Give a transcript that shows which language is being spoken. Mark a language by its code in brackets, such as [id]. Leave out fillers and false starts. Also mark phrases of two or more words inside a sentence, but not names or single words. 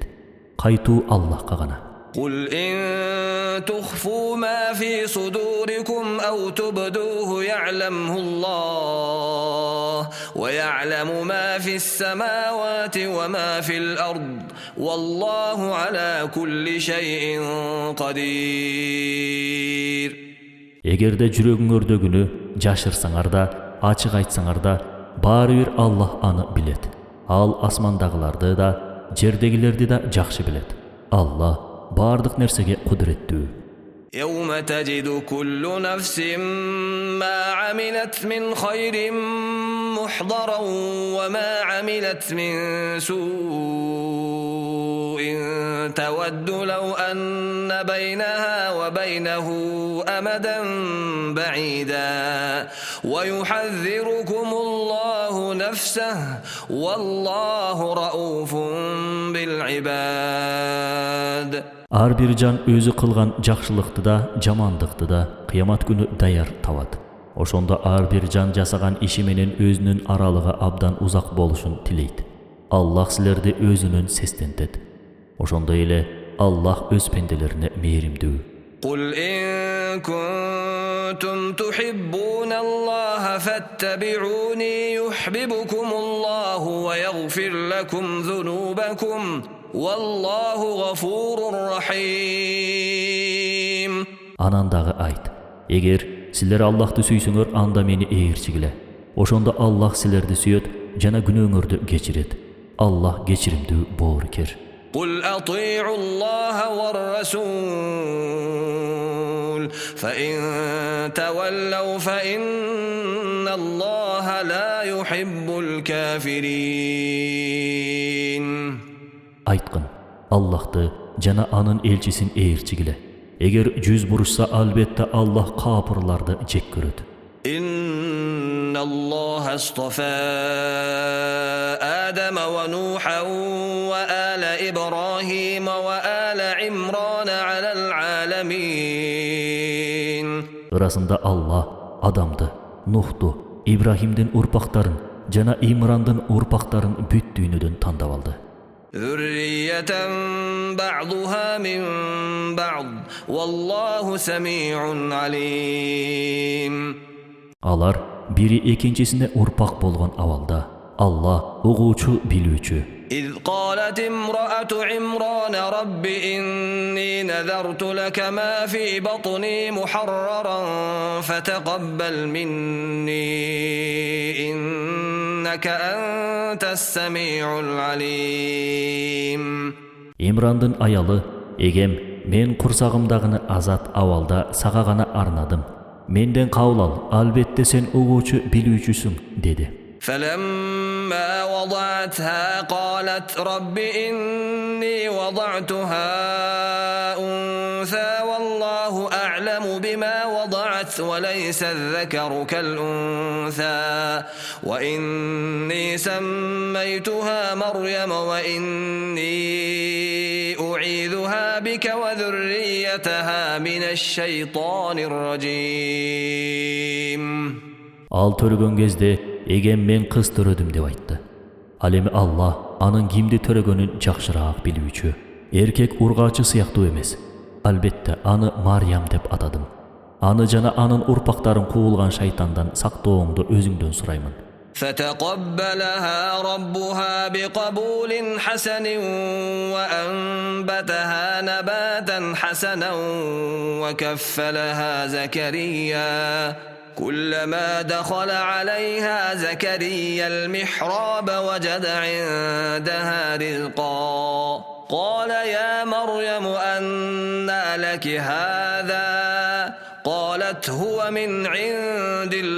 [ky] Кайтуу Аллахка гана. [ar] قل إن تخفوا ما في صدوركم أو تبدوه يعلمه الله ويعلم ما في السماوات وما في الأرض والله على كل شيء قدير. [ky] Эгерде жүрөгүңөрдөгүнү жашырсаңар да, ачык айтсаңар да, баары бир Аллах аны билет. Ал асмандагыларды да, жердегилерди да жакшы билет. Аллах бардык нерсеге кудуреттүү. [ar] يوم تجد كل نفس ما عملت من خير محضرا وما عملت من سوء تود لو أن بينها وبينه أمدا بعيدا ويحذركم الله نفسه والله رؤوف بالعباد. [ky] Ар бир жан өзү кылган жакшылыкты да, жамандыкты да кыямат күнү даяр табат. Ошондо ар бир жан жасаган иши менен өзүнүн аралыгы абдан узак болушун тилейт. Аллах силерди өзүнүн сестентет. Ошондой эле Аллах өз пенделерине мээримдүү. [ar] قل إن كنتم تحبون الله فاتبعوني يحببكم الله ويغفر لكم ذنوبكم والله غفور رحيم. [ky] Анан дагы айт: эгер силер Аллахты сүйсөңөр, анда мени ээрчигиле. Ошондо Аллах силерди сүйөт жана күнөөңөрдү кечирет. Аллах кечиримдүү боорукер. [ar] قل أطيعوا الله والرسول فإن تولوا فإن الله لا يحب الكافرين. [ky] Айткын: Аллахты жана анын элчисин ээрчигиле. Эгер жүз бурушса, албетте Аллах капырларды жек көрөт. [ar] إن الله اصطفى آدم ونوحا وآل إبراهيم وآل عمران على العالمين. [ky] Ырасында Аллах Адамды, Нухту, Ибрахимдин урпактарын жана Имрандын урпактарын бүт дүйнөдөн тандап алды. [ar] ذرية بعضها من بعض والله سميع عليم. [ky] Алар бири экинчисине урпак болгон абалда. Аллах угуучу, билүүчү. [ar] إذ قالت امرأة عمران رب إني نذرت لك ما في بطني محررا فتقبل مني إنك أنت السميع العليم. [ky] Имрандын аялы: эгем мен курсагымдагыны азат абалда сага гана арнадым. Менден кабыл ал, албетте сен угуучу, билүүчүсүң, деди. [ar] فلما وضعتها قالت رب إني وضعتها أنثى والله أعلم بما وضعت وليس الذكر كالأنثى وإني سميتها مريم وإني أعيذها بك وذريتها من الشيطان الرجيم. [ky] Ал төрөгөн кезде эгем мен кыз төрөдүм деп айтты. Ал эми Аллах анын кимди төрөгөнүн жакшыраак билүүчү. Эркек ургаачы сыяктуу эмес. Албетте аны Марьям деп атадым. Аны жана анын урпактарын куулган шайтандан сактооңду өзүңдөн сураймын. [ar] فتقبلها ربها بقبول حسن وأنبتها نباتا حسنا وكفلها زكريا كلما دخل عليها زكريا المحراب وجد عندها رزقا قال يا مريم أنى لك هذا قالت هو من عند